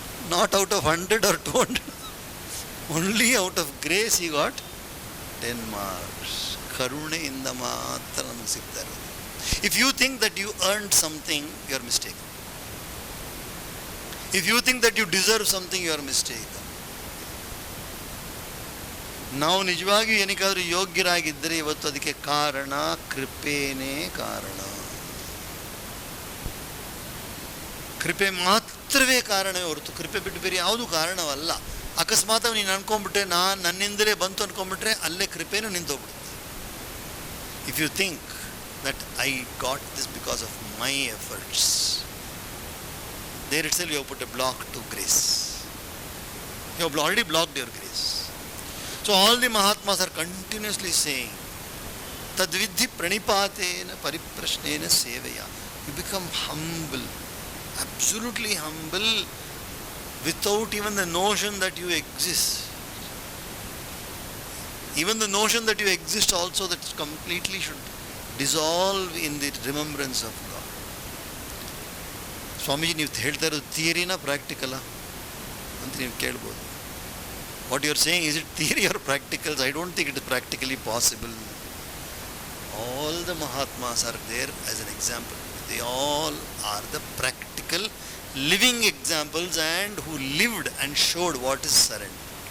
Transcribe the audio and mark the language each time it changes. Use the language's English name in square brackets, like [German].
[English] Not out of 100 or 200. Only out of grace he got 10 marks. [Kannada] ಕರುಣೆಯಿಂದ ಮಾತ್ರ ನಮಗೆ ಸಿಗ್ತಾ ಇರೋದು. [English] If you think that you earned something, you are mistaken. If you think that you deserve something, you are mistaken. [Kannada] ನಾವು ನಿಜವಾಗಿಯೂ ಏನಕ್ಕಾದರೂ ಯೋಗ್ಯರಾಗಿದ್ದರೆ ಇವತ್ತು ಅದಕ್ಕೆ ಕಾರಣ ಕೃಪೆನೇ ಕಾರಣ. ಕೃಪೆ ಮಾತ್ರವೇ ಕಾರಣವೇ ಹೊರತು ಕೃಪೆ ಬಿಟ್ಟು ಬೇರೆ ಯಾವುದೂ ಕಾರಣವಲ್ಲ. ಅಕಸ್ಮಾತ್ ನೀನು ಅನ್ಕೊಂಡ್ಬಿಟ್ರೆ ನನ್ನಿಂದಲೇ ಬಂತು ಅನ್ಕೊಂಡ್ಬಿಟ್ರೆ ಅಲ್ಲೇ ಕೃಪೆನೂ ನಿಂತೋಗ್ಬಿಡುತ್ತೆ. [English] If you think that I got this because of my efforts, there itself you have put a block to grace. You have already blocked your grace. So all the Mahatmas are continuously saying, [Sanskrit] Tadvidhi pranipatena pariprashnena sevaya. [English] You become humble, absolutely humble, without even the notion that you exist. Even the notion that you exist also, that completely should dissolve in the remembrance of God. [Kannada] Swamiji, ನೀವು ಹೇಳ್ತಾ ಇರೋದು ಥಿಯರಿನಾ ಪ್ರಾಕ್ಟಿಕಲಾ ಅಂತ ನೀವು ಕೇಳ್ಬೋದು. [English] What you are saying, is it theory or practicals? I don't think it is practically possible. All the mahatmas are there as an example. They all are the practical living examples and who lived and showed what is surrender.